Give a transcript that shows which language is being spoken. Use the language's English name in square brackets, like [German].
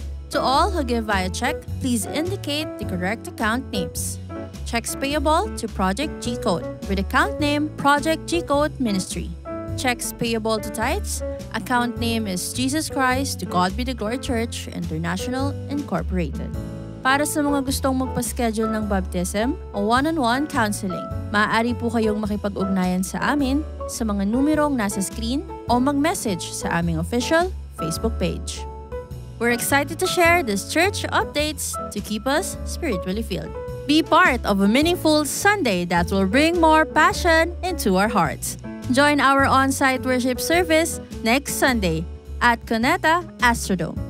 [English] To all who give via check, please indicate the correct account names. Checks payable to Project G-Code with account name Project G-Code Ministry. Checks payable to tithes, account name is Jesus Christ to God be the Glory Church International Incorporated. [Filipino] Para sa mga gustong magpa-schedule ng baptism o one-on-one counseling, maaari po kayong makipag-ugnayan sa amin sa mga numerong nasa screen o mag-message sa aming official Facebook page. [English] We're excited to share these church updates to keep us spiritually filled. Be part of a meaningful Sunday that will bring more passion into our hearts. Join our on-site worship service next Sunday at Cuneta Astrodome.